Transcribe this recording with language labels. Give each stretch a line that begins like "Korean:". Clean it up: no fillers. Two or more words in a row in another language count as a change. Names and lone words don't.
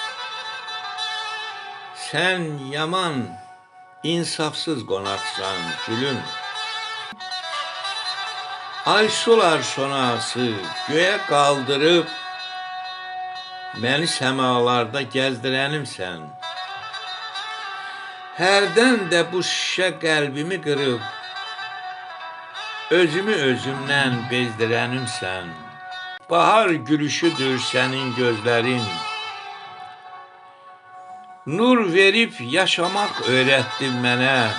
Azerbaijani: Sen yaman, insafsız qonaqsan gülüm.
Turkish: Ay sular sonası göğe kaldırıp beni semalarda gezdirenimsen.
Azerbaijani: Hərdən də bu şişə qəlbimi qırıb özümü özümdən bezdirənimsən. Bahar gülüşüdür sənin gözlərin. Nur verib yaşamaq öyrətdin mənə.